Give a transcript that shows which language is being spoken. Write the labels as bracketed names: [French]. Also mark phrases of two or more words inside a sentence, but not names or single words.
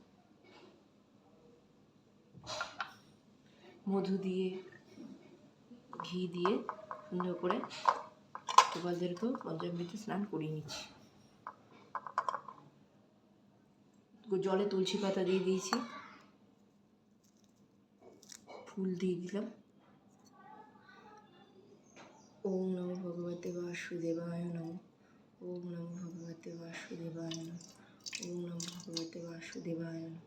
[Bangla] মধু দিয়ে ঘি দিয়ে সুন্দর করে গোপালদেরকেও পঞ্চামৃত স্নান করিয়ে নিচ্ছি। জলে তুলসী পাতা দিয়ে দিয়েছি, ফুল দিয়ে দিলাম। [Sanskrit] ওম নমো ভগবতে বাসুদেবায় নমঃ। ওম নমো ভগবতে বাসুদেবায় নমঃ। ওম নমো ভগবতে বাসুদেবায় নমঃ।